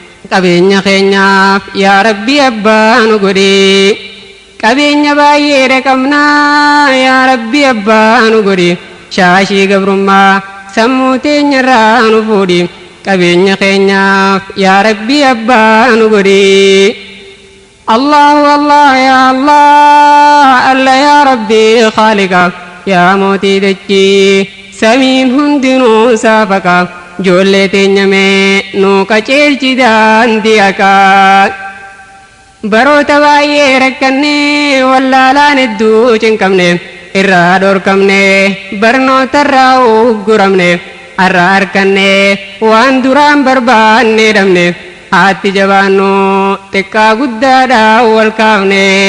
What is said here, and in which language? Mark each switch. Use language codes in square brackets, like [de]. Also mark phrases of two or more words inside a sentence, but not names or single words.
[om] Qabeenya keenyaaf yaa Rabbi abbaa nu godhi. Qabeenya baay'ee dhaqabnaa yaa Rabbi abbaa nu godhi. Shaashii gabrummaa sammuu teenya irraa nu fuudhi. Qabeenya keenyaaf yaa Rabbi abbaa nu godhi. [ar] الله الله، يا الله، الله يا ربي، خالقا, [om] ya mootii dachee, samiin hundinuu saafaqa. Ijoollee teenya mee nuu qaceelchi daandii haqaa. Baroota baay'ee rakkannee wallaalaan hedduu cinqabne irraa dhorkamne barnoota irraa ugguramne har'a harkanne waan duraan barbaanne dhabne haatti jabaannu xiqqaa guddaadhaa wal kaafne.